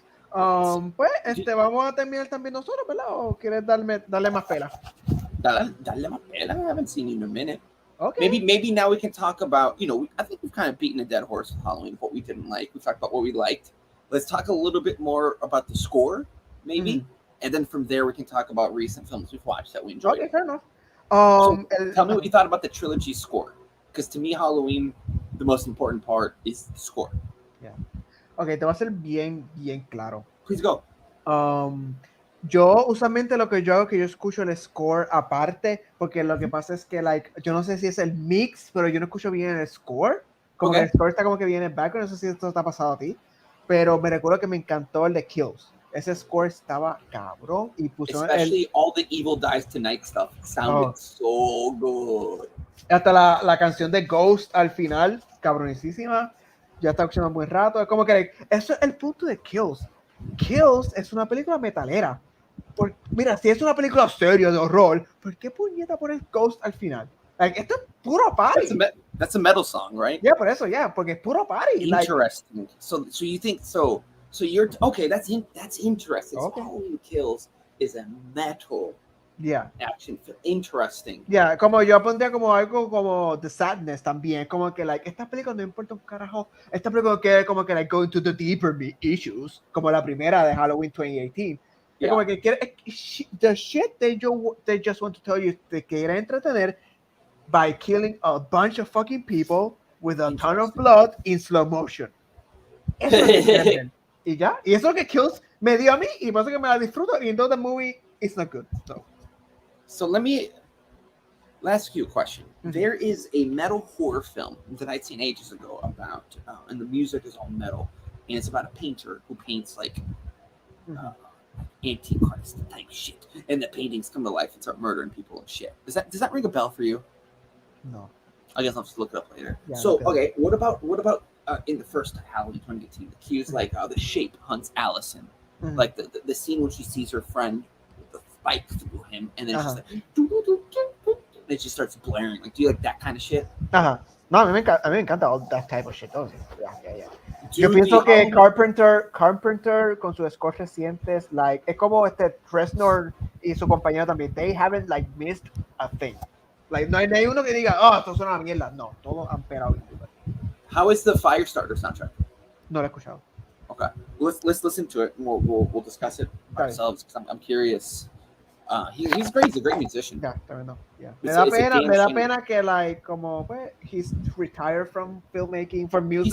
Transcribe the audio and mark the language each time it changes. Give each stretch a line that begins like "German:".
Spanish: Pues, vamos a terminar también nosotros, ¿verdad? ¿O quieres darle más pela? Dale más pela.
English: I haven't seen you in a minute. Okay. Maybe now we can talk about, I think we've kind of beaten a dead horse with Halloween, what we didn't like. We talked about what we liked. Let's talk a little bit more about the score, maybe. And then from there, we can talk about recent films we've watched that we enjoyed. Okay, fair enough. Tell me what you thought about the trilogy score. Because to me, Halloween, the most important part is the score.
Spanish: Yeah. Okay, te voy a ser bien claro.
English: Please go.
Spanish: Yo usualmente lo que yo hago es que yo escucho el score aparte, porque lo que pasa es que, like, yo no sé si es el mix, pero yo no escucho bien el score. Como que el score está como que viene en background, no sé si esto te ha pasado a ti, pero me recuerdo que me encantó el de Kills. Ese score estaba cabrón y puso
English: Especially all the Evil Dies Tonight stuff sounded so good.
Spanish: Hasta la canción de Ghost al final, cabronísima. Ya está escuchando un buen rato. Es como que like, eso es el punto de Kills. Kills es una película metalera. Mira, si es una película seria de horror, ¿por qué puñeta pones Ghost al final? Like, esto es puro party.
English: That's a metal song, right?
Spanish: Yeah, por eso, yeah, porque es puro party.
English: Interesting. Like, so you think so you're okay, that's interesting. Okay. So Halloween Kills is a metal action film. Interesting.
Spanish: Yeah, como yo pondría como algo como The Sadness también, como que like esta película no importa un carajo, esta película que como que like
English: go into the deeper issues,
Spanish: como la primera de Halloween 2018. Es como que quiere
English: the shit they just want to tell you,
Spanish: te quiere entretener
English: by killing a bunch of fucking people with a ton of blood in slow motion.
Spanish: Eso es lo que quieren ver. Y ya, y eso es lo que Kills me dio a mí y por eso que me la disfruto, y entonces
English: the movie is not good. So let me ask you a question. Mm-hmm. There is a metal horror film that I'd seen ages ago about, and the music is all metal, and it's about a painter who paints like Antichrist type shit, and the paintings come to life and start murdering people and shit. Does that ring a bell for you? No. I guess I'll just look it up later. Yeah, so okay, what about in the first Halloween 2018, the cues like the shape hunts Allison, like the scene when she sees her friend with the spike through him, and then she's like, and it just starts blaring. Like, do you like that kind of shit?
Spanish: No, a mí me encanta
English: all that type of shit. Yeah.
Spanish: Yo pienso que Carpenter con sus scores recientes, like, es como Reznor y su compañero también.
English: They haven't like missed a thing.
Spanish: Like, no hay uno que diga, esto suena una mierda. No, todos han pegado.
English: How is the Firestarter soundtrack?
Spanish: No lo he escuchado.
English: Okay, let's listen to it and we'll discuss it ourselves because I'm curious. He's great. He's a great musician. Yeah, tremendo. Yeah.
Spanish: Me da pena que like como pues
English: he's retired from filmmaking, from music.